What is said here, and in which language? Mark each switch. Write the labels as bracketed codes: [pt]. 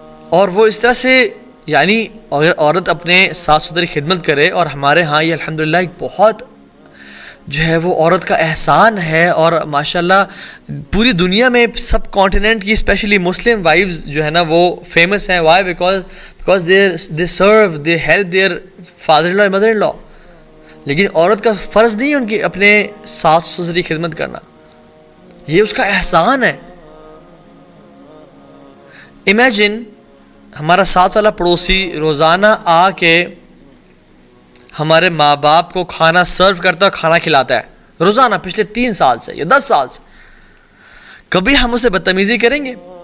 [ur] اور وہ اس طرح سے, یعنی اگر عورت اپنے ساس سسر کی خدمت کرے, اور ہمارے ہاں یہ الحمدللہ ایک بہت جو ہے وہ عورت کا احسان ہے, اور ماشاءاللہ پوری دنیا میں سب کانٹیننٹ کی اسپیشلی مسلم وائفز جو ہے نا وہ فیمس ہیں. [en] Why? Because they serve, they help their father in law, mother in law. [ur] لیکن عورت کا فرض نہیں ہے ان کی اپنے ساس سسر کی خدمت کرنا, یہ اس کا احسان ہے. امیجن ہمارا ساتھ والا پڑوسی روزانہ آ کے ہمارے ماں باپ کو کھانا سرو کرتا ہے, کھانا کھلاتا ہے روزانہ پچھلے 3 سال سے یا 10 سال سے. کبھی ہم اسے بدتمیزی کریں گے؟